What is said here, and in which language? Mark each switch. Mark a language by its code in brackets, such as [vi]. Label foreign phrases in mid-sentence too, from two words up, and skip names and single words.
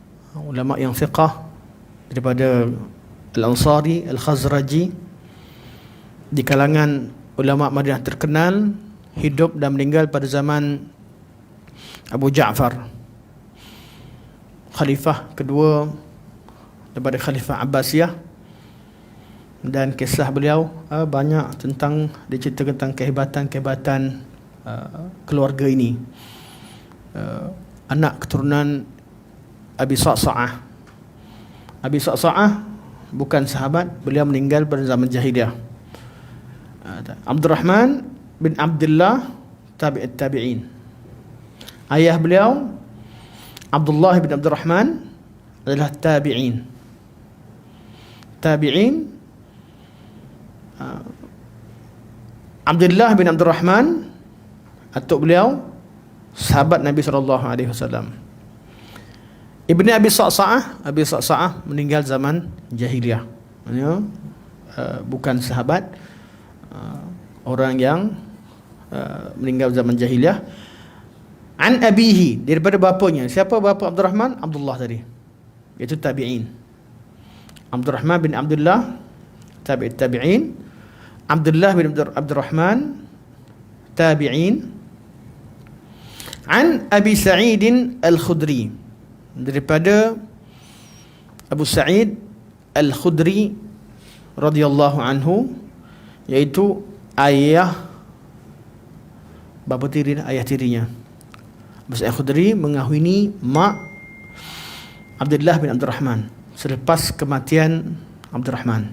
[ms] ulama yang thiqah daripada Al-Ansari, Al-Khazraji, di kalangan ulama Madinah terkenal, hidup dan meninggal pada zaman Abu Ja'far, khalifah kedua daripada Khalifah Abbasiyah. Dan kisah beliau banyak tentang, dicerita tentang kehebatan-kehebatan keluarga ini. Anak keturunan Abi Sa'sa'ah. Abi Sa'sa'ah bukan sahabat, beliau meninggal pada zaman jahiliyah. Abdurrahman bin Abdullah, tabi'it tabi'in. Ayah beliau Abdullah bin Abdurrahman adalah tabi'in. Tabi'in. Abdullah bin Abdurrahman, atuk beliau sahabat Nabi SAW. Ibni Abi Sa'sa'ah, Abi Sa'sa'ah meninggal zaman jahiliyah. Bukan sahabat, orang yang meninggal zaman jahiliyah. [ar] عن أبيه, [ms] daripada bapanya. Siapa bapa Abdurrahman? Abdullah tadi, iaitu tabi'in. Abdurrahman bin Abdullah, tabi'it tabi'in. Abdullah bin Abdurrahman, tabi'in. [ar] عن أبي سعيد الخدري, [ms] daripada Abu Sa'id Al-Khudri [ar] رضي الله عنه, [ms] iaitu ayah, bapa tiri, ayah tirinya. Abu Sa'id Al-Khudri mengahwini mak Abdullah bin Abdurrahman selepas kematian Abdurrahman.